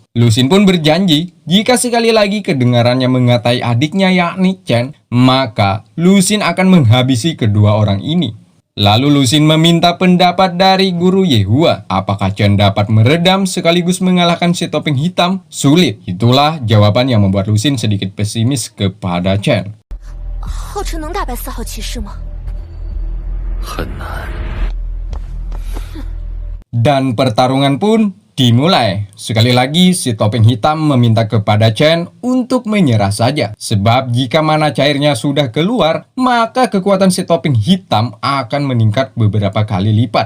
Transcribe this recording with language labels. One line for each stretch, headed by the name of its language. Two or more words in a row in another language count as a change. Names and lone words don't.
Indonesian: Lu Xun pun berjanji jika sekali lagi kedengarannya mengatai adiknya yakni Chen, maka Lu Xun akan menghabisi kedua orang ini. Lalu Lu Xun meminta pendapat dari guru Yehua. Apakah Chen dapat meredam sekaligus mengalahkan setopeng hitam? Sulit. Itulah jawaban yang membuat Lu Xun sedikit pesimis kepada Chen.
Chinese: 浩辰能打败4号骑士吗？很难。
Indonesian: Dan pertarungan pun dimulai. Sekali lagi si topeng hitam meminta kepada Chen untuk menyerah saja. Sebab jika mana cairnya sudah keluar, maka kekuatan si topeng hitam akan meningkat beberapa kali lipat.